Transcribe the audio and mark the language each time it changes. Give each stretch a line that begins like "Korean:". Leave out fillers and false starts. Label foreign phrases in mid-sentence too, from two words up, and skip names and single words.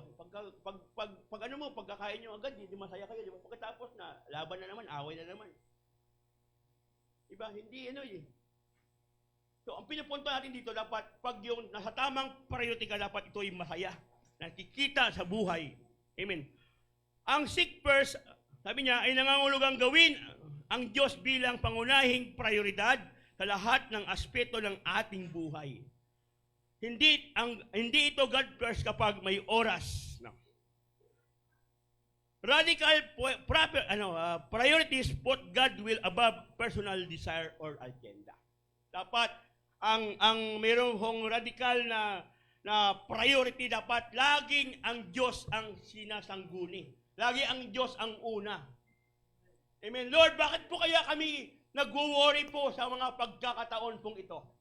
Filipino: Pagkakain nyo agad, di masaya kayo, di ba? Pagkatapos na, laban na naman, away na naman. Di ba? Hindi, So, ang pinupunto natin dito, dapat, pag yung nasa tamang priority ka, dapat ito ay masaya. Nakikita sa buhay. Amen. Ang
English: sick person,
Filipino: sabi niya, ay nangangulugang gawin ang Diyos bilang pangunahing prioridad sa lahat ng aspeto ng ating buhay. Hindi ito
English: God first
Filipino: kapag may oras. No.
English: Radical priorities put God will above personal desire or agenda.
Filipino: Dapat ang mayroong radical na priority, dapat laging ang Diyos ang sinasangguni. Lagi ang Diyos ang una. Amen. Lord, bakit po kaya kami nag-worry po sa mga pagkakataon pong ito?